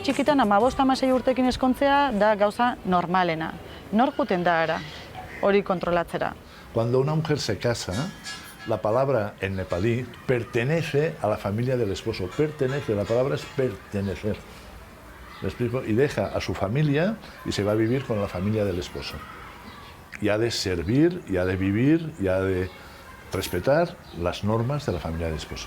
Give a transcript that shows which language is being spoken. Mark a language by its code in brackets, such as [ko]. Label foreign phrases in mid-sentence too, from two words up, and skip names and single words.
[eu] bizitzan 15-16 urtekin eskontzea da gauza normalena. Nor juten da ara, hori kontrolatzera. [es] Cuando una mujer se casa, la palabra en nepalí pertenece a la familia del esposo. Pertenece, la palabra es pertenecer. ¿Me explico? Y deja a su familia y se va a vivir con la familia del esposo. Y ha de servir, y ha de vivir, y ha de respetar las normas de la familia del esposo.